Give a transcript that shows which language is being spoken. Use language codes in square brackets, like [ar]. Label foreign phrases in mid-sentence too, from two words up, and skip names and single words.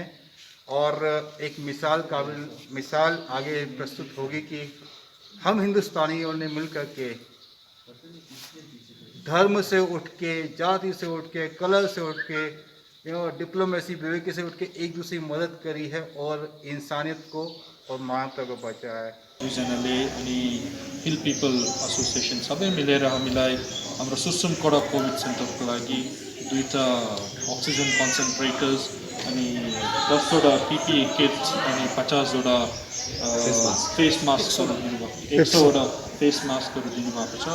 [hi] और एक मिसाल आगे प्रस्तुत होगी कि हम हिंदुस्तानियों ने मिल करके धर्म से उठ के, जाति से उठ के, कलर से उठ के, डिप्लोमेसी विवेक से उठ के एक दूसरे की मदद करी है और इंसानियत को और मानवता को बचाया है। [ne] दुईजनाले अनि हिल पिपल एसोसिएसन सबै मिलेर हामीलाई हाम्रो सुसुमकडा कोभिड सेन्टरको लागि 2टा [en] oxygen concentrators [ne] अनि 10वटा [en] PPE kits [ne] अनि 50वटा [en] face masks [ne] दिनुभएको, 100वटा [en] face masks [ne] दिनुभएको छ।